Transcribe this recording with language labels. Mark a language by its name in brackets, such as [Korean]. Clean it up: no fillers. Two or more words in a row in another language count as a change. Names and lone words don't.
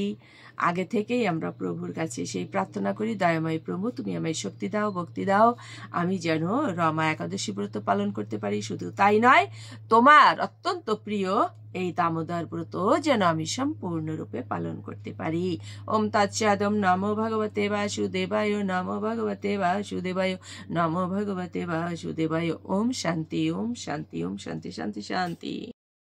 [Bangla] আগে থেকেই আমরা প্রভুর কাছে সেই প্রার্থনা করি, দয়াময় প্রভু, তুমি আমায় শক্তি দাও, ভক্তি দাও, আমি যেন রমা একাদশী ব্রত পালন করতে পারি। শুধু তাই নয়, তোমার অত্যন্ত প্রিয় এই দামোদর ব্রত যেন আমি সম্পূর্ণরূপে পালন করতে পারি। [Sanskrit] ওম তৎসৎ। নমো ভগবতে বাসুদেবায়, নমো ভগবতে বাসুদেবায়, নমো ভগবতে বাসুদেবায়। ওম শান্তি, ওম শান্তি, ওম শান্তি, শান্তি শান্তি।